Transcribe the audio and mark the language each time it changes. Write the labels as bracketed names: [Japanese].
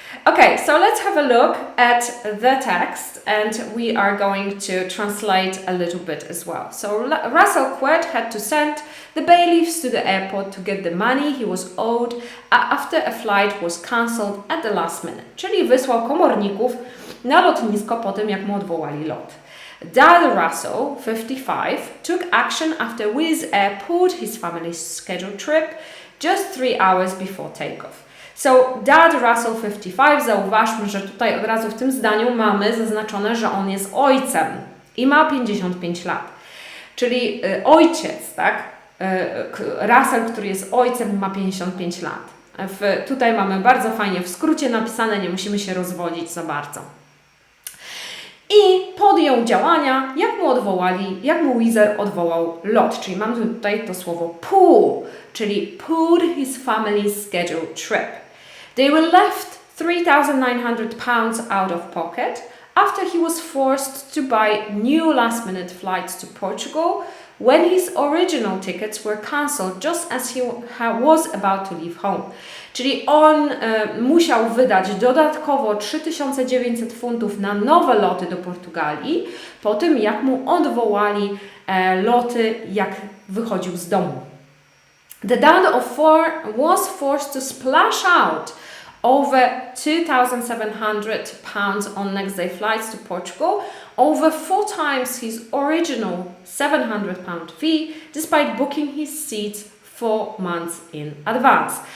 [English] Okay, so let's have a look at the text and we are going to translate a little bit as well. So Russell Quirk had to send the bailiffs to the airport to get the money he was owed after a flight was cancelled at the last minute. [Polish] Czyli wysłał komorników na lotnisko po tym, jak mu odwołali lot. [English] Dad Russell, 55, took action after Wizz Air pulled his family's scheduled trip just 3 hours before takeoff. [Polish] So, Dad Russell 55, zauważmy, że tutaj od razu w tym zdaniu mamy zaznaczone, że on jest ojcem i ma 55 lat. Czyli ojciec, tak? Russell, który jest ojcem, ma 55 lat. Tutaj mamy bardzo fajnie w skrócie napisane, nie musimy się rozwodzić za bardzo. I podjął działania, jak mu Wizz Air odwołał lot, czyli mamy tutaj to słowo pull, czyli [English] pulled his family's scheduled trip. They were left £3,900 out of pocket after he was forced to buy new last-minute flights to Portugal when his original tickets were cancelled just as he was about to leave home. [Polish] Czyli on musiał wydać dodatkowo 3900 funtów na nowe loty do Portugalii po tym, jak mu odwołali loty, jak wychodził z domu. [English] The dad of 4 was forced to splash out over £2,700 on next day flights to Portugal, over 4 times his original £700 fee, despite booking his seats 4 months in advance.